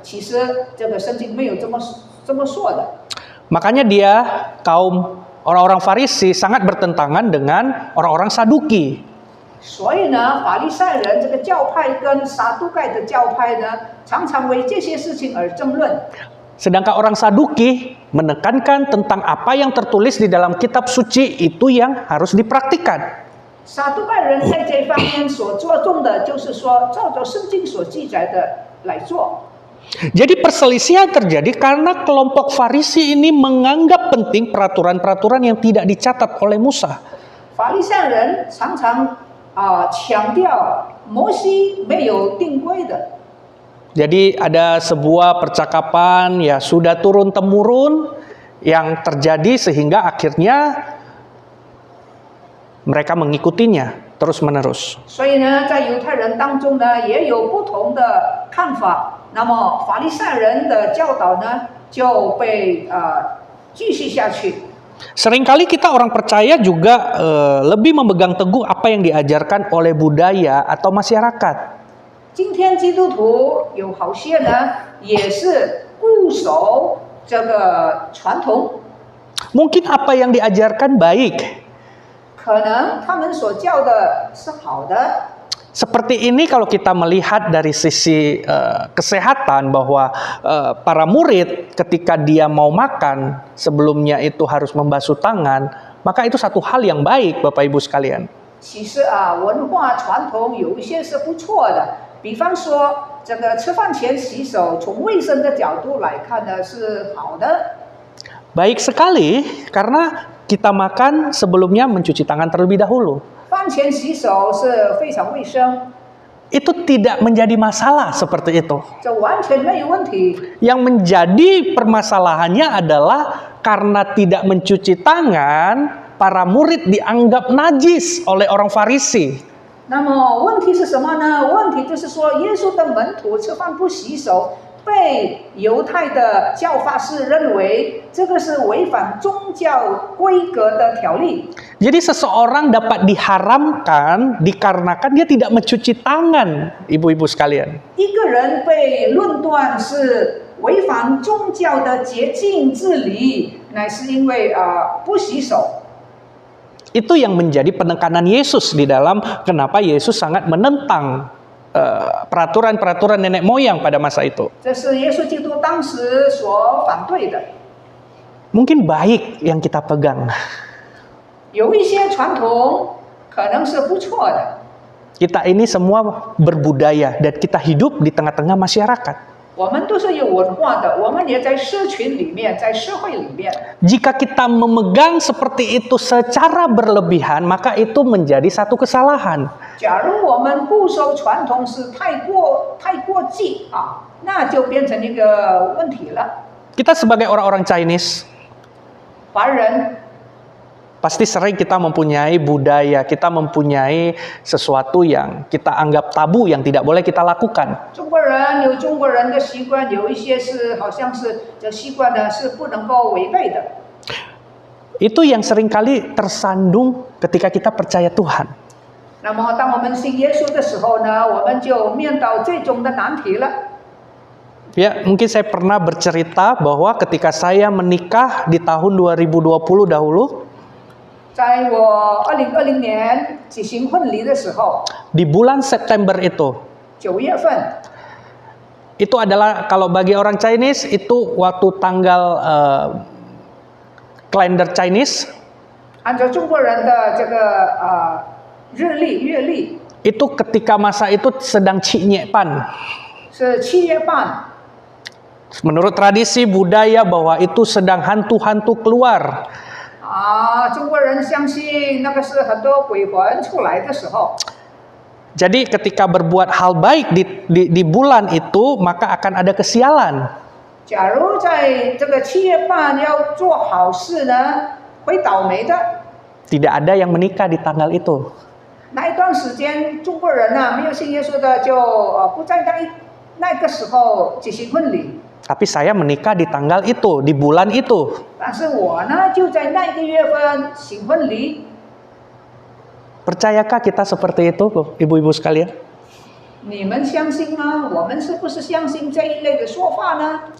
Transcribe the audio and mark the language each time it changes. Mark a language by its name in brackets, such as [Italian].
[Chinese] 其实这个圣经没有这么说的。 [Indonesian] Makanya kaum orang-orang Farisi sangat bertentangan dengan orang-orang Saduki. [Chinese] 所以呢，法利赛人这个教派跟撒都盖的教派呢，常常为这些事情而争论。 [Indonesian] Sedangkan orang Saduki menekankan tentang apa yang tertulis di dalam kitab suci itu yang harus dipraktikkan. [Chinese] 撒都盖人在这方面所着重的就是说，照着圣经所记载的来做。 [Indonesian] Jadi perselisihan terjadi karena kelompok Farisi ini menganggap penting peraturan-peraturan yang tidak dicatat oleh Musa. [Chinese] 法利赛人常常强调摩西没有定规的。 [Indonesian] Jadi ada sebuah percakapan ya sudah turun temurun yang terjadi sehingga akhirnya mereka mengikutinya terus menerus. [Chinese] 所以呢，在犹太人当中呢，也有不同的看法。那么法利赛人的教导呢，就被继续下去。 [Indonesian] Seringkali kita orang percaya juga lebih memegang teguh apa yang diajarkan oleh budaya atau masyarakat. [Chinese] 今天基督徒有好些呢，也是固守这个传统。 [Indonesian] Mungkin apa yang diajarkan baik. [Chinese] 可能他们所教的是好的。 [Indonesian] Seperti ini kalau kita melihat dari sisi kesehatan bahwa para murid ketika dia mau makan sebelumnya itu harus membasuh tangan, maka itu satu hal yang baik Bapak Ibu sekalian. [Chinese] 其实啊，文化传统有一些是不错的，比方说这个吃饭前洗手，从卫生的角度来看呢是好的。 [Indonesian] Baik sekali karena kita makan sebelumnya mencuci tangan terlebih dahulu. [Chinese] 饭前洗手是非常卫生， [Indonesian] Itu tidak menjadi masalah seperti itu. [Chinese] 这完全没有问题。 [Indonesian] Yang menjadi permasalahannya adalah karena tidak mencuci tangan, para murid dianggap najis oleh orang Farisi. [Chinese] 那么问题是什么呢？问题就是说，耶稣的门徒吃饭不洗手，被犹太的教法师认为这个是违反宗教规格的条例。 [Indonesian] Jadi seseorang dapat diharamkan dikarenakan dia tidak mencuci tangan, ibu-ibu sekalian. [Chinese] 一个人被论断是违反宗教的洁净治理，乃是因为不洗手。 [Indonesian] Itu yang menjadi penekanan Yesus di dalam kenapa Yesus sangat menentang peraturan-peraturan nenek moyang pada masa itu. [Chinese] 这是耶稣基督当时所反对的。 [Indonesian] Mungkin baik yang kita pegang. [Chinese] 有一些传统可能是不错的。 [Indonesian] Kita ini semua berbudaya dan kita hidup di tengah-tengah masyarakat. [Chinese] 我们都是有文化的，我们也在社群里面，在社会里面。 [Indonesian] Jika kita memegang seperti itu secara berlebihan, maka itu menjadi satu kesalahan. [Chinese] 假如我们固守传统是太过激啊，那就变成一个问题了。 [Indonesian] Kita sebagai orang-orang Chinese, [Chinese] 华人 [Indonesian] pasti sering kita mempunyai budaya, kita mempunyai sesuatu yang kita anggap tabu yang tidak boleh kita lakukan. [Chinese] 中国人有中国人的习惯，有一些是好像是这习惯呢是不能够违背的。 [Indonesian] Itu yang seringkali tersandung ketika kita percaya Tuhan. [Chinese] 那么当我们信耶稣的时候呢，我们就面到这种的难题了。 [Indonesian] Ya, mungkin saya pernah bercerita bahwa ketika saya menikah di tahun 2020 dahulu, [Chinese] 在我2020年举行婚礼的时候， [Indonesian] di bulan September itu, [Chinese] 9月份， [Indonesian] itu adalah kalau bagi orang Chinese itu waktu tanggal kalender Chinese [Chinese] 按照中国人的这个日历月历， [Indonesian] itu ketika masa itu sedang Cinyepan. [Chinese] 是7月半。 [Indonesian] Menurut tradisi budaya bahwa itu sedang hantu-hantu keluar. [Chinese] 中国人相信那个是很多鬼魂出来的时候。 [Indonesian] Jadi ketika berbuat hal baik di bulan itu, maka akan ada kesialan. [Chinese] 假如在这个7月半要做好事呢，会倒霉的。 [Indonesian] Tidak ada yang menikah di tanggal itu. [Chinese] 那一段时间，中国人没有信耶稣的就不在那个时候举行婚礼。 [Indonesian] Tapi saya menikah di tanggal itu, di bulan itu. [Chinese] 但是我呢，就在那个月份行婚礼。 [Indonesian] Percayakah kita seperti itu, ibu-ibu sekalian? [Chinese] 你们相信吗？我们是不是相信这一类的说法呢？